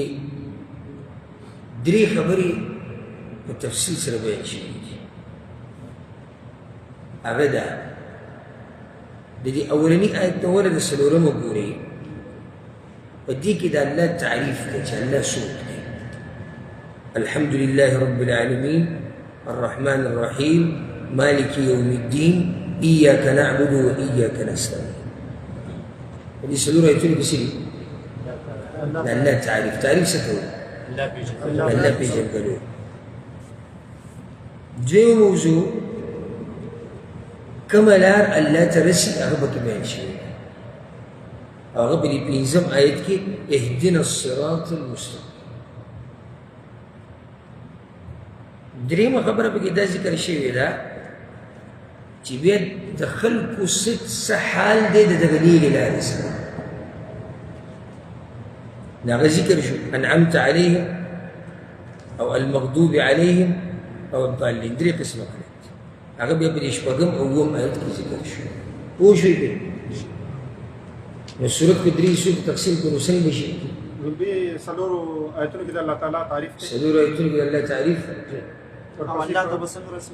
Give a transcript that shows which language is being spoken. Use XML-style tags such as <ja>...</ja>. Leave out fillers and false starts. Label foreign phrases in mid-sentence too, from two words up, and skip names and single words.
<ps>درې خبرې په تفصیل سره بیان شوي دي هغه ده د دې اولني آیت نه ورته څلورمه ګورئ په دې کې د الله تعریف دی چې الله څوک دی</ps> <ar>الحمد لله رب العالمين الرحمن الرحيم مالك يوم الدين إياك نعبد وإياك نستعين</ar> <ps>هذه څلور آیتونه کې څه دي د الله تعریف څه کوي الله پېژندلو دویم موضوع کومه لار الله ته رسي هغه پکې بیان شوی هغه په دې پنځم آیت کې</ps> <ar>اهدنا الصراط المستقیم</ar> <ps>دریمه خبره پکې دا ذکر شوې ده چې بیا د خلکو څه حال دی د دغه لیلې لارې سره هغه ذکر شو</ps> <ar>انعمت عليهم</ar> <ps>او</ps> <ar>المغضوب عليهم</ar> <ps>او الضالين درې قسمه خلک هغه بیا په دې شپږم او اووم آیت کې ذکر شو پوه شوئ که نو صورت په درې حصو کې تقسیم کړو څنګه به شي دې څلورو آیتونو کې د الله تعالی تعریف دی څلورو آیتونو کې د الله تعریف او الله ته به څنګه رسي</ps>